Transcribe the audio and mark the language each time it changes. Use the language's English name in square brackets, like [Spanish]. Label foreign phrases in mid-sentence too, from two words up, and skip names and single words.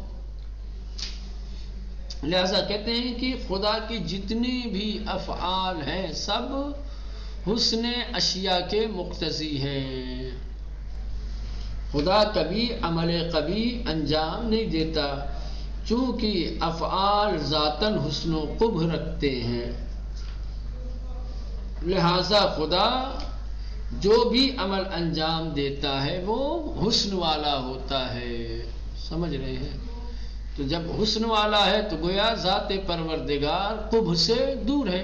[Urdu] لہذا کہتے ہیں کہ خدا کی جتنی بھی افعال ہیں سب حسن اشیاء کے مقتضی ہیں. خدا کبھی عمل قبیح انجام نہیں دیتا، چونکہ افعال ذاتاً حسن و قبح رکھتے ہیں. لہذا خدا جو بھی عمل انجام دیتا ہے وہ حسن والا ہوتا ہے. سمجھ رہے ہیں؟ تو جب حسن والا ہے تو گویا ذات پروردگار قبح سے دور ہے.